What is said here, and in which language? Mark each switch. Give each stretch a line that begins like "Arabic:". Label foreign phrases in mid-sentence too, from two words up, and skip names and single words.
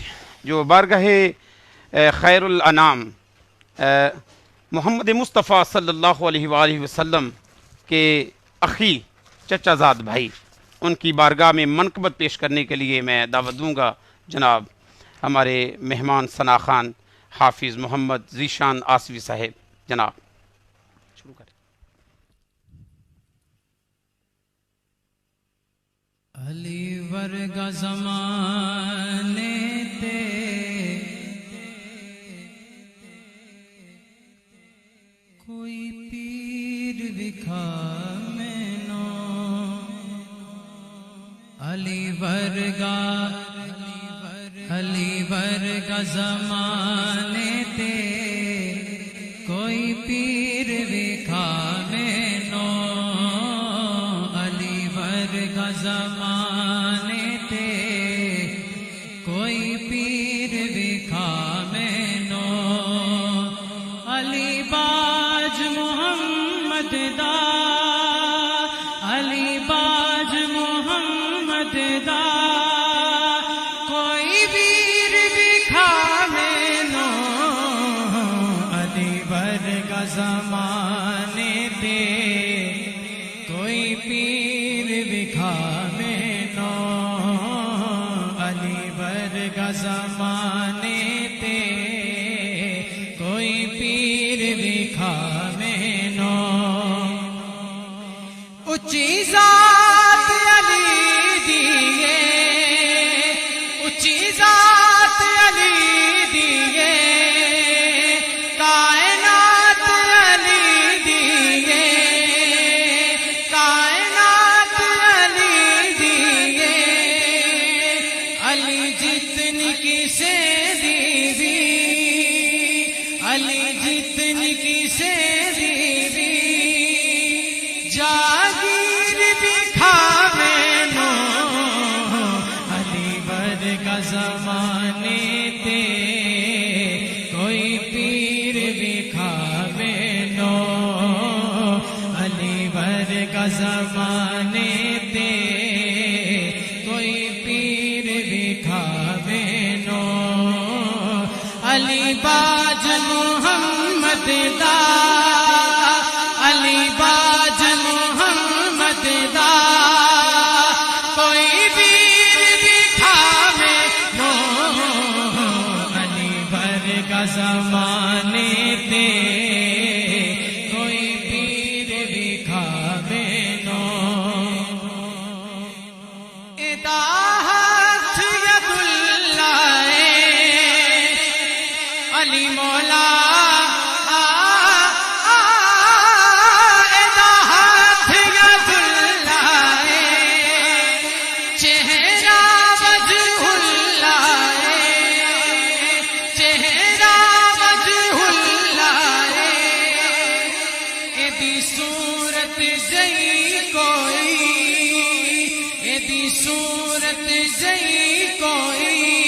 Urdu: جو بارگاہ خیر الانام محمد مصطفیٰ
Arabic: صلی اللہ علیہ وآلہ وسلم
Urdu: کے اخی چچا زاد بھائی، ان کی بارگاہ میں منقبت پیش کرنے کے لیے میں دعوت دوں گا جناب ہمارے مہمان ثنا خان حافظ محمد ذیشان آصفی صاحب. جناب شروع کریں.
Punjabi: علی ورگا زمانے تے کوئی پیر وکھا مینو، علی ورگا زمانے تے کوئی پیر وکھا مینو، علی ورگا زمانے تے کوئی پیر وکھا مینو، علی باج محمد دا، علی باج محمد دا کوئی ویر وکھا مینو، علی ورگا زمانے تے کوئی پیر وکھا مینو، علی ورگا زمانے تے کوئی پیر وکھا مینو، اچھی ذات علی دیے، اچھی ذات علی دیے، کائنات علی دیے، کائنات علی دیے، علی جتنی کسے دیوی، علی جتنی کسے دیوی، جاگیر دکھا مینو، علی ورگا زمانے تے کوئی پیر وکھا مینو، علی ورگا زمانے تے کوئی پیر وکھا مینو، علی باج محمد دا، علی باج محمد دا کوئی ویر وکھا مینو، علی ورگا زمانے تے کوئی پیر وکھا مینو، ادا ہاتھ
Arabic: ید اللہ
Punjabi: علی مولا، ادا ہاتھ
Arabic: ید اللہ
Punjabi: چہرہ
Arabic: وجہ اللہ،
Punjabi: چہرہ
Arabic: وجہ اللہ،
Punjabi: ایدی صورت زئی کوئی، ایدی صورت زئی کوئی،